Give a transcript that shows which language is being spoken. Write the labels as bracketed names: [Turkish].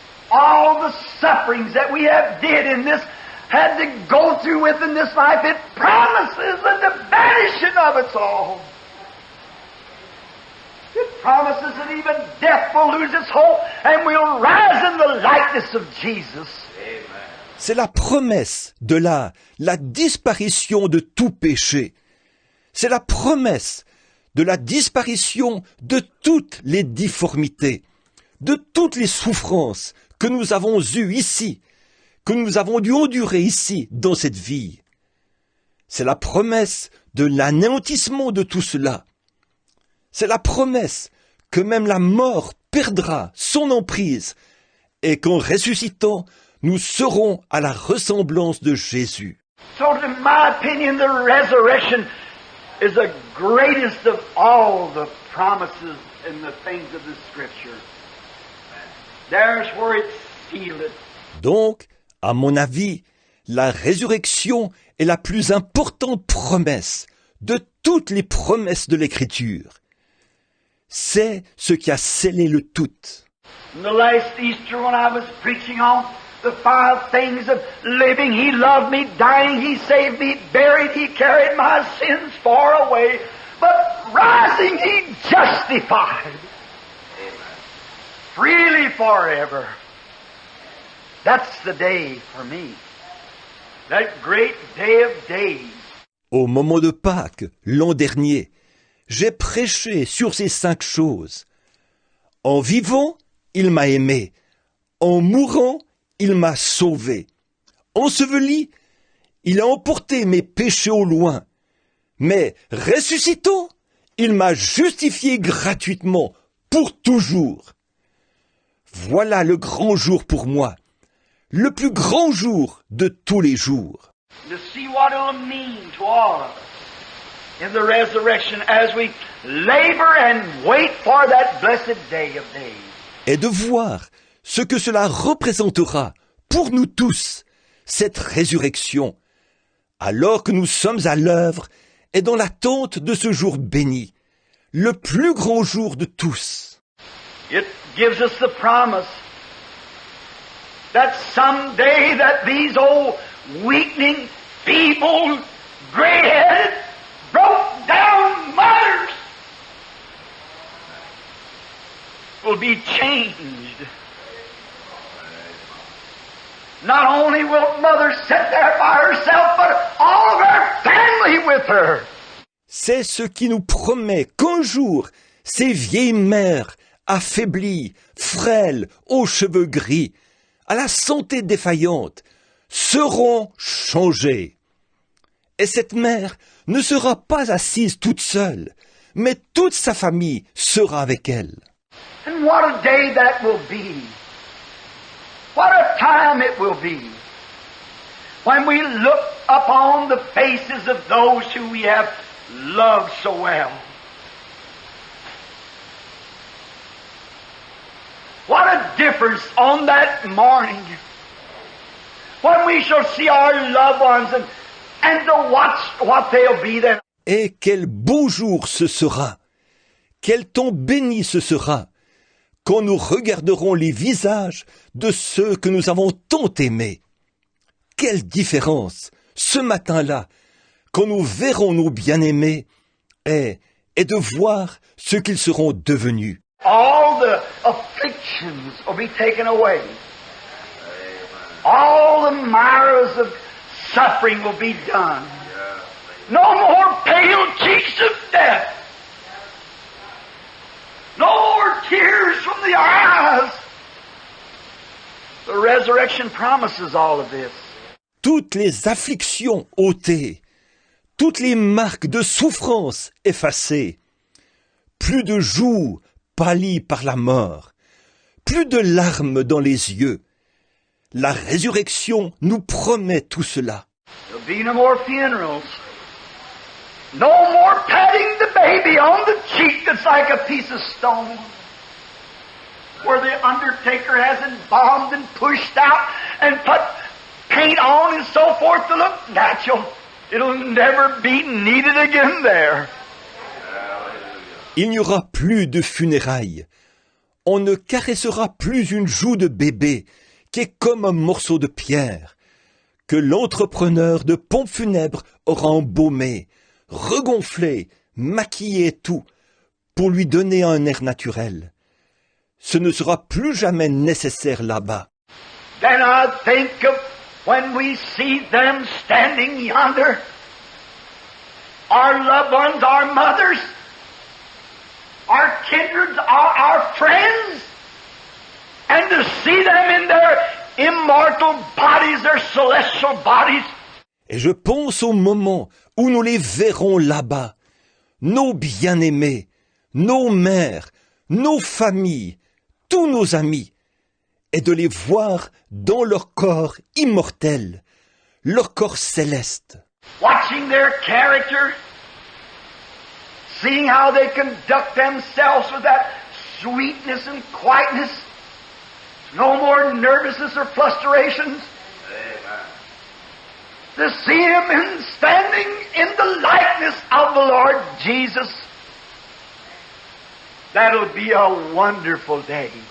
[English] All the sufferings that we have had to go through within this life, it promises the vanishing of it all. It promises that even death will lose its hold and we'll rise in the likeness of Jesus. Amen. [French] C'est la promesse de la disparition de tout péché. C'est la promesse de la disparition de toutes les difformités, de toutes les souffrances que nous avons eues ici, que nous avons dû endurer ici, dans cette vie. C'est la promesse de l'anéantissement de tout cela. C'est la promesse que même la mort perdra son emprise et qu'en ressuscitant, nous serons à la ressemblance de Jésus. [English] So, in my opinion, the resurrection is the greatest of all the promises and the things of the Scripture. There's where it's sealed. [French] Donc, à mon avis, la résurrection est la plus importante promesse de toutes les promesses de l'Écriture. C'est ce qui a scellé le tout. [English] In the last Easter when I was preaching on the 5 things of living, He loved me, dying, He saved me, buried, He carried my sins far away, but rising, He justified. Freely forever. That's the day for me. That great day of days. [French] Au moment de Pâques, l'an dernier, j'ai prêché sur ces 5 choses. En vivant, il m'a aimé. En mourant, il m'a sauvé. Enseveli, il a emporté mes péchés au loin. Mais ressuscitant, il m'a justifié gratuitement, pour toujours. Voilà le grand jour pour moi, le plus grand jour de tous les jours. [English] To see what it'll mean to all of us in the resurrection as we labor and wait for that blessed day of days. [French] Et de voir ce que cela représentera pour nous tous, cette résurrection, alors que nous sommes à l'œuvre et dans l'attente de ce jour béni, le plus grand jour de tous. [English] It gives us the promise that someday that these old weakening, feeble, gray-headed, broke-down mothers will be changed. Not only will mother sit there by herself, but all of her family with her. [French] C'est ce qui nous promet qu'un jour, ces vieilles mères, affaiblies, frêles, aux cheveux gris, à la santé défaillante, seront changées. Et cette mère ne sera pas assise toute seule, mais toute sa famille sera avec elle. [English] And what a day that will be. What a time it will be when we look upon the faces of those who we have loved so well. What a difference on that morning when we shall see our loved ones and to watch what they'll be then. [French] Et quel beau jour ce sera! Quel temps béni ce sera quand nous regarderons les visages de ceux que nous avons tant aimés. Quelle différence, ce matin-là, quand nous verrons nos bien-aimés, est de voir ce qu'ils seront devenus. [English] All the afflictions will be taken away. All the mires of suffering will be done. No more pale cheeks of death. No more tears from the eyes. The resurrection promises all of this. [French] Toutes les afflictions ôtées, toutes les marques de souffrance effacées, plus de joues pâlies par la mort, plus de larmes dans les yeux. La résurrection nous promet tout cela. [English] There'll be no more funerals. No more patting the baby on the cheek that's like a piece of stone. Where the undertaker has embalmed and pushed out and put paint on and so forth to look natural. It'll never be needed again there. [French] Il n'y aura plus de funérailles. On ne caressera plus une joue de bébé qui est comme un morceau de pierre, que l'entrepreneur de pompes funèbres aura embaumé, regonflé, maquillé et tout, pour lui donner un air naturel. Ce ne sera plus jamais nécessaire là-bas. [English] Then I think of when we see them standing yonder, our loved ones, our mothers, our kindreds, our friends, and to see them in their immortal bodies, their celestial bodies. [French] Et je pense au moment où nous les verrons là-bas, nos bien-aimés, nos mères, nos familles, tous nos amis, et de les voir dans leur corps immortel, leur corps céleste. [English] Watching their character, seeing how they conduct themselves with that sweetness and quietness, no more nervousness or fluctuations. To see him standing in the likeness of the Lord Jesus, that'll be a wonderful day.